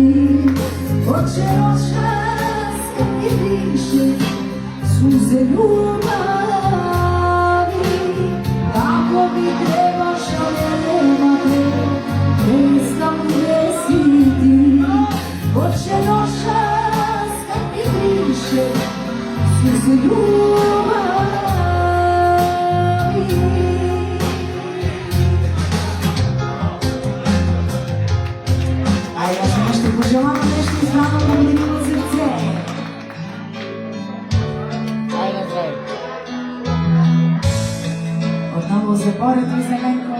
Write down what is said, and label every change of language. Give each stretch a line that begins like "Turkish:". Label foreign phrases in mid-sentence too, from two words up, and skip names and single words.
Serbian: Hoće noćas kad mi piše suze ljubavi. Ako mi trebaš, a nema te, ne znam gde si ti. Hoće noćas kad mi piše suze ljubavi.
Bulgarian: Пожелавам нещо избрано на мило сърце. Ајде, здрави. Отново за Борето и Зеленко.